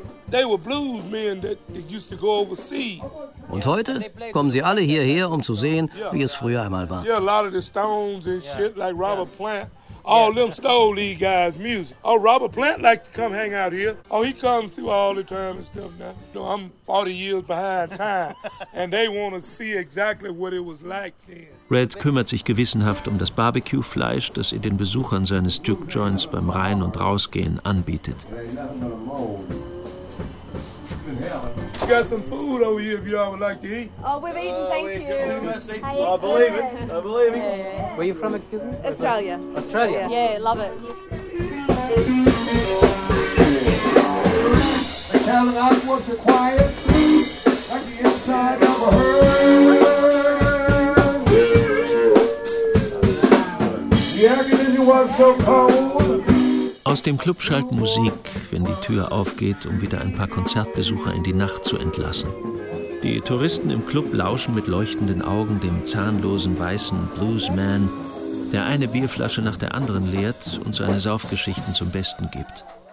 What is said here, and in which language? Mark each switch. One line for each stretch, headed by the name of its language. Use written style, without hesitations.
English: They were blues men that used to go overseas.
German: Und heute kommen sie alle hierher, um zu sehen, wie es früher einmal war.
English: Yeah, a lot of the Stones and shit like Robert Plant. All them stole these guys' music. Oh, Robert Plant liked to come hang out here. Oh, he comes through all the time and stuff now. No, I'm 40 years behind time. And they want to see exactly what it was like then.
German: Red kümmert sich gewissenhaft um das Barbecue-Fleisch, das er den Besuchern seines Juke Joints beim Rein- und Rausgehen anbietet.
English: We got some food over here if y'all would like to eat. Oh, we've eaten, thank you. Well, I believe it. Where are you from, excuse me? Australia. Australia? Yeah, love it. The Calvinists was a quiet like the inside of a herd. The agony was so cold.
German: Aus dem Club schallt Musik, wenn die Tür aufgeht, um wieder ein paar Konzertbesucher in die Nacht zu entlassen. Die Touristen im Club lauschen mit leuchtenden Augen dem zahnlosen weißen Bluesman, der eine Bierflasche nach der anderen leert und seine Saufgeschichten zum Besten gibt.